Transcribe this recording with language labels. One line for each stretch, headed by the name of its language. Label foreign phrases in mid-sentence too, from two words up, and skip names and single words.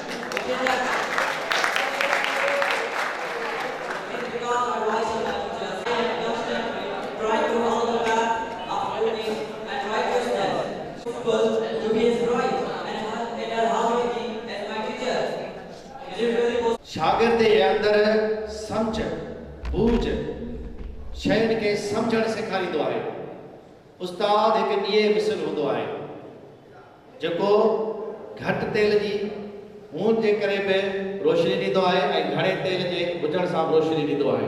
English: It's because I was a teacher, I am constantly trying to follow the path of learning and righteousness. Supposed to be as right and as hardworking as my teacher. Is it really possible?
Sindhi: शागिर्द जे अंदर समझ बूझ शयुनि खे समझण सेखारींदो आहे। उस्ताद हिकु ॾीए मिसल हूंदो आहे जेको घटि तेल जी हूंद जे करे बि रोशनी ॾींदो आहे ऐं घणे तेल जे हुजण सां बि रोशनी ॾींदो आहे।